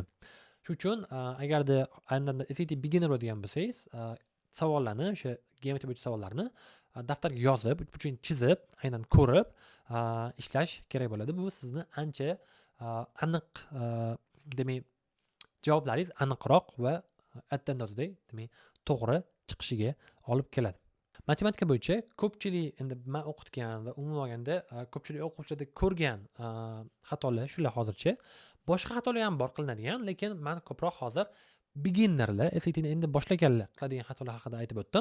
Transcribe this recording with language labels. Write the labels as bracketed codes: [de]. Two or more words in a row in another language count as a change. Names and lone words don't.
[uz] Shuning uchun agarda aynan SAT beginner bo'ladigan bo'lsangiz, savollarni, o'sha geometriya bo'yicha savollarni daftarga yozib, uchburchakni chizib, aynan ko'rib ishlash kerak bo'ladi. Bu sizni ancha aniq, demak, javoblaringiz aniqroq va [en] at-the-end of the day, [uz] demak, to'g'ri chiqishiga olib keladi. Matematika bo'yicha ko'pchilik, endi men o'qitgan va umuman olganda ko'pchilik o'quvchilarda ko'rgan xatolar shular hozircha. Boshqa xatolar ham bor qilinadigan, lekin men ko'proq hozir beginnerlar, SATni endi boshlaganlar qiladigan xatolar haqida aytib o'tdim.